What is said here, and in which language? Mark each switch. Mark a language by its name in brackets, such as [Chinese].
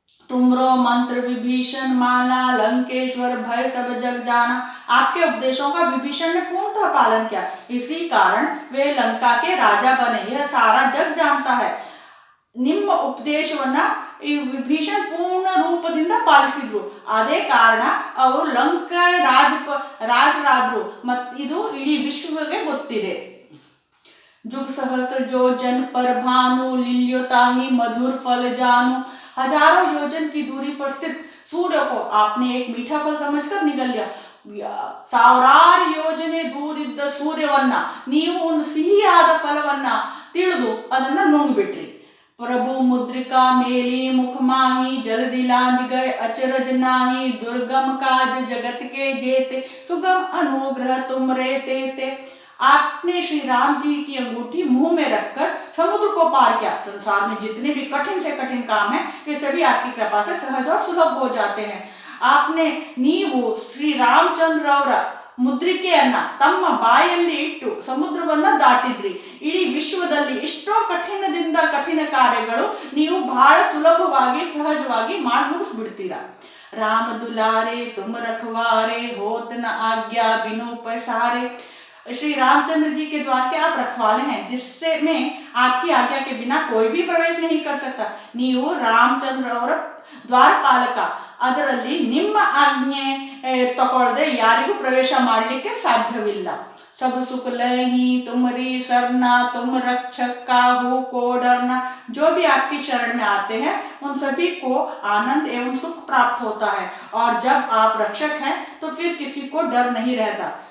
[Hindi] तुमरो मंत्र विभीषण माला, लंकेश्वर भय सब जग जाना. आपके उपदेशों का विभीषण ने पूर्णतः पालन किया, इसी कारण वे लंका के राजा बने. यह सारा जग जानता है. [Kannada] ನಿಮ್ಮ ಉಪದೇಶವನ್ನ ಈ ವಿಭೀಷಣ್ ಪೂರ್ಣ ರೂಪದಿಂದ ಪಾಲಿಸಿದ್ರು, ಅದೇ ಕಾರಣ ಅವರು ಲಂಕಾ ರಾಜರಾದ್ರು. ಇದು ಇಡೀ ವಿಶ್ವಕ್ಕೆ ಗೊತ್ತಿದೆ. [Hindi] जुग सहस्त्र जो जन पर भानु, लिल्यो ताहि मधुर फल जानू. हजारों योजन की दूरी पर स्थित सूर्य को आपने एक मीठा फल समझकर निगल लिया. [Kannada] ಸಾವಿರಾರು ಯೋಜನೆ ದೂರಿದ್ದ ಸೂರ್ಯವನ್ನ ನೀವು ಒಂದು ಸಿಹಿಯಾದ ಫಲವನ್ನ ತಿಳಿದು ಅದನ್ನ ನುಂಗ್ಬಿಟ್ರಿ. [Hindi] प्रभु मुद्रिका मेली मुख माही, जल दिलांद गए अचरज नाही. दुर्गम काज जगत के जेते, सुगम अनुग्रह तुम रे ते. आपने श्री राम जी की अंगूठी मुंह में रखकर समुद्र को पार किया. संसार में जितने भी कठिन से कठिन काम है वे सभी आपकी कृपा से सहज और सुलभ हो जाते हैं. आपने [Kannada] ನೀವು ಶ್ರೀ ರಾಮಚಂದ್ರ ಅವರ ಮುದ್ರಿಕೆಯನ್ನ ತಮ್ಮ ಬಾಯಲ್ಲಿ ಇಟ್ಟು ಸಮುದ್ರವನ್ನ ದಾಟಿದ್ರಿ. ಇಡೀ ವಿಶ್ವದಲ್ಲಿ ಎಷ್ಟೋ ಕಠಿಣದಿಂದ ಕಠಿಣ ಕಾರ್ಯಗಳು ನೀವು ಬಹಳ ಸುಲಭವಾಗಿ ಸಹಜವಾಗಿ ಮಾಡಿ ಮುಗಿಸ್ಬಿಡ್ತೀರಾ. [Hindi] राम दुलारे तुम रखवारे, होत न आज्ञा बिनु पसारे. श्री रामचंद्र जी के द्वार के आप रखवाले हैं, जिससे में आपकी आज्ञा के बिना कोई भी प्रवेश नहीं कर सकता. [Kannada] ನೀವು ರಾಮಚಂದ್ರ ಅವರ ದ್ವಾರಪಾಲಕ, ಅದರಲ್ಲಿ ನಿಮ್ಮ ಆಜ್ಞೆ ತಗೊಳ್ಳದೆ ಯಾರಿಗೂ ಪ್ರವೇಶ ಮಾಡಲಿಕ್ಕೆ ಸಾಧ್ಯವಿಲ್ಲ. [Hindi] सब सुख लही तुम्हारी सरना, तुम रक्षक काहू को डरना. जो भी आपकी शरण में आते हैं उन सभी को आनंद एवं सुख प्राप्त होता है, और जब आप रक्षक हैं तो फिर किसी को डर नहीं रहता.